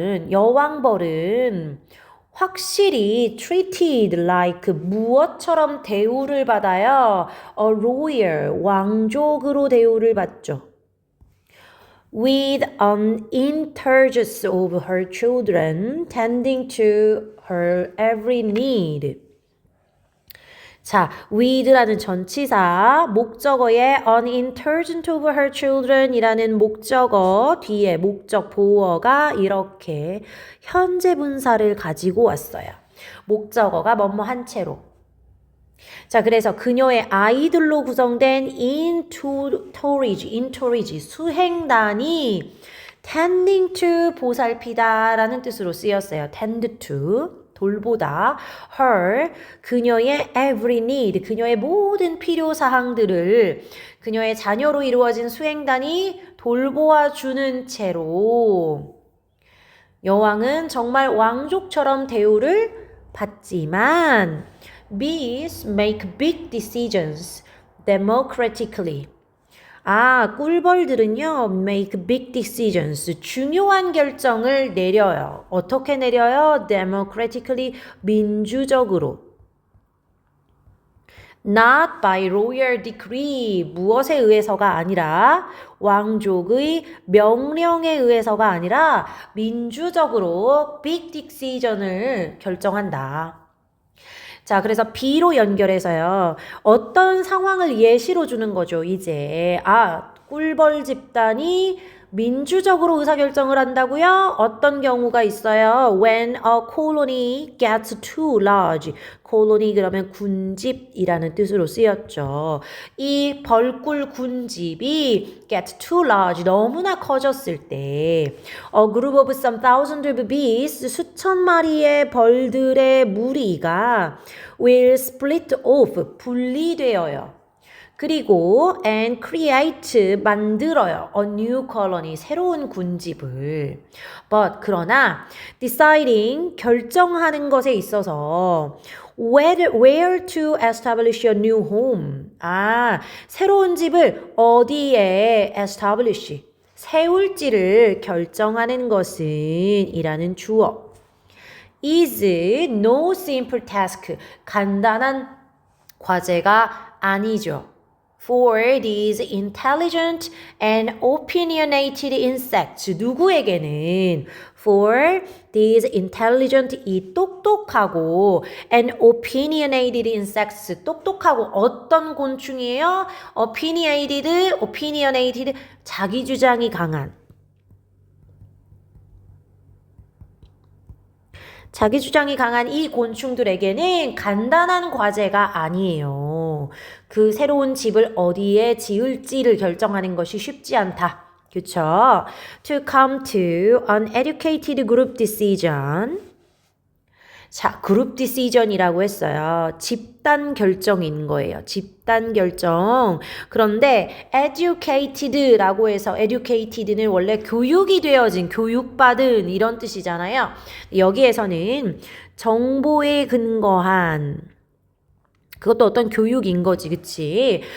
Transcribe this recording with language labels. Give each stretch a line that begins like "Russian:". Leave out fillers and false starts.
Korean: 여왕벌은 확실히
English: treated like
Korean: 무엇처럼 대우를 받아요?
English: A royal,
Korean: 왕족으로 대우를 받죠.
English: With an interest of her children tending to her every need.
Korean: 자, with라는 전치사, 목적어에
English: unintelligent of her children
Korean: 이라는 목적어 뒤에 목적 보어가 이렇게 현재 분사를 가지고 왔어요. 목적어가 뭐뭐 한 채로. 자, 그래서 그녀의 아이들로 구성된 entourage, 수행단이
English: tending to
Korean: 보살피다 라는 뜻으로 쓰였어요.
English: tend to.
Korean: 돌보다 her 그녀의 every need 그녀의 모든 필요 사항들을 그녀의 자녀로 이루어진 수행단이 돌보아 주는 채로 여왕은 정말 왕족처럼 대우를 받지만
English: bees make big decisions democratically.
Korean: 꿀벌들은요,
English: make big decisions.
Korean: 중요한 결정을 내려요. 어떻게 내려요? democratically, 민주적으로.
English: Not by royal decree.
Korean: 무엇에 의해서가 아니라 왕족의 명령에 의해서가 아니라 민주적으로 big decision을 결정한다. 자, 그래서 B로 연결해서요. 어떤 상황을 예시로 주는 거죠, 이제. 꿀벌 집단이 민주적으로 의사결정을 한다고요? 어떤 경우가 있어요?
English: When a colony gets too large.
Korean: colony 그러면 군집이라는 뜻으로 쓰였죠. 이 벌꿀 군집이
English: get too large.
Korean: 너무나 커졌을 때
English: a group of some thousands of bees
Korean: 수천 마리의 벌들의 무리가
English: will split off.
Korean: 분리되어요. 그리고 and create 만들어요.
English: a new colony
Korean: 새로운 군집을.
English: But
Korean: 그러나
English: deciding
Korean: 결정하는 것에 있어서
English: where to establish a new home.
Korean: 새로운 집을 어디에 establish 세울지를 결정하는 것은 이라는 주어.
English: is no simple task
Korean: 간단한 과제가 아니죠.
English: For these intelligent and opinionated insects.
Korean: 누구에게는?
English: For these intelligent,
Korean: 이 똑똑하고
English: and opinionated insects.
Korean: 똑똑하고 어떤 곤충이에요? opinionated, 자기 주장이 강한. 자기 주장이 강한 이 곤충들에게는 간단한 과제가 아니에요. 그 새로운 집을 어디에 지을지를 결정하는 것이 쉽지 않다. 그쵸?
English: To come to an educated group decision.
Korean: 자, 그룹 디시전이라고 했어요. 집단 결정인 거예요. 집단 결정. 그런데 educated라고 해서 educated는 원래 교육이 되어진, 교육받은 이런 뜻이잖아요. 여기에서는 정보에 근거한 그것도 어떤 교육인 거지, 그치?